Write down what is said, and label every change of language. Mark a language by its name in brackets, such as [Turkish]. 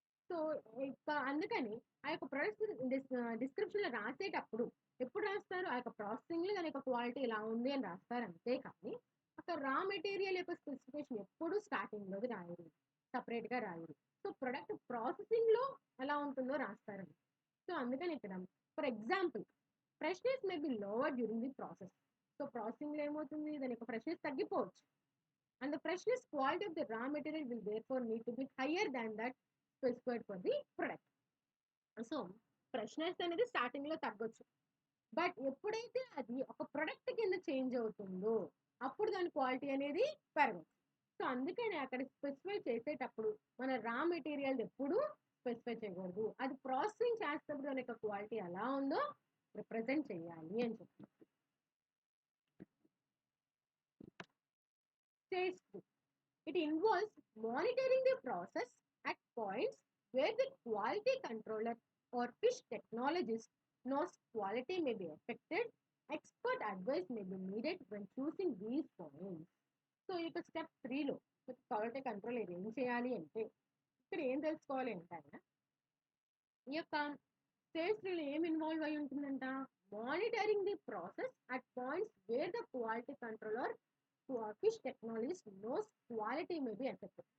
[Telugu] So ఇంకా అందుకని ఆ యొక్క ప్రొడక్ట్స్ డిస్క్రిప్షన్లో రాసేటప్పుడు ఎప్పుడు రాస్తారు ఆ యొక్క ప్రాసెసింగ్లో దాని యొక్క క్వాలిటీ ఇలా ఉంది అని రాస్తారు అంతే కానీ అక్కడ రా మెటీరియల్ యొక్క స్పెసిఫికేషన్ ఎప్పుడు స్టార్టింగ్లోది రాయరు, సపరేట్గా రాయరు. సో ప్రొడక్ట్ ప్రాసెసింగ్లో ఎలా ఉంటుందో రాస్తారండి. సో అందుకని ఇక్కడ [English] For example freshness may be lower during the process. [Telugu] So ప్రాసెసింగ్లో ఏమవుతుంది దాని యొక్క ఫ్రెష్నెస్ తగ్గిపోవచ్చు. [English] And the freshness quality of the raw material will therefore need to be higher than that specified for the product. [Telugu] So freshness అనేది స్టార్టింగ్లో తగ్గొచ్చు, but ఎప్పుడైతే అది ఒక product కింద చేంజ్ అవుతుందో అప్పుడు దాని క్వాలిటీ అనేది పెరగచ్చు. సో అందుకని అక్కడ స్పెసిఫై చేసేటప్పుడు మన రా మెటీరియల్ ఎప్పుడు స్పెసిఫై చేయకూడదు, అది ప్రాసెసింగ్ చేసేటప్పుడు దాని యొక్క క్వాలిటీ ఎలా ఉందో రిప్రజెంట్ చేయాలి అని చెప్తున్నారు. [English] Stage 2. It involves monitoring the process at points where the quality controller or fish technologist knows quality may be affected. Expert advice may be needed when choosing these points. [Telugu] So ఈ యొక్క step 3లో quality control ఏం చేయాలి అంటే ఇక్కడ ఏం తెలుసుకోవాలి అంటే ఆయన ఈ యొక్క స్టేజ్ 3లో ఏం ఇన్వాల్వ్ అయి ఉంటుందంట, [English] Monitoring the process at points where the quality controller fish technologies knows quality may be effect.